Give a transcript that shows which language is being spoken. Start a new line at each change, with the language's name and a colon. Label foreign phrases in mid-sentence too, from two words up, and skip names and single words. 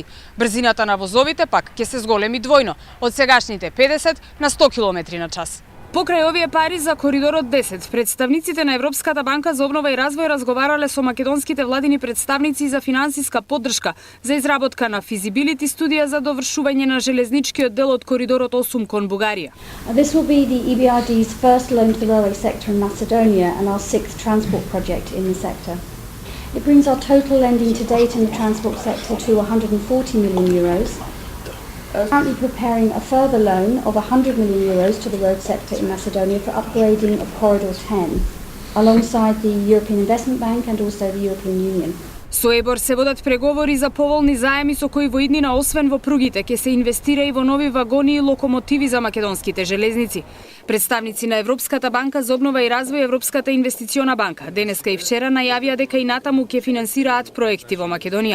Macedonian: Брзината на возовите пак ќе се зголеми двојно, од сегашните 50 на 100 км на час. Покрај овие пари за коридорот 10, представниците на Европската банка за обнова и развој разговарале со македонските владини представници за финансиска поддршка за изработка на физибилити студија за довршување на железничкиот дел од коридорот 8 кон Бугарија.
English: This will be the EBRD's first loan to the railway sector in Macedonia and our 6th transport project in the sector. It brings our total lending to date in the transport sector to 140 million euros. Currently preparing a further loan of 100 million euros to the road sector in Macedonia for upgrading of Corridor 10, alongside the European Investment Bank and also the European Union.
Macedonian: Со ЕБОР се водат преговори за поволни заеми со кои во иднина освен во пругите ќе се инвестира и во нови вагони и локомотиви за македонските железници. Представници на Европската банка за обнова и развој, Европската инвестициона банка денеска и вчера најавија дека и натаму ќе финансираат проекти во Македонија.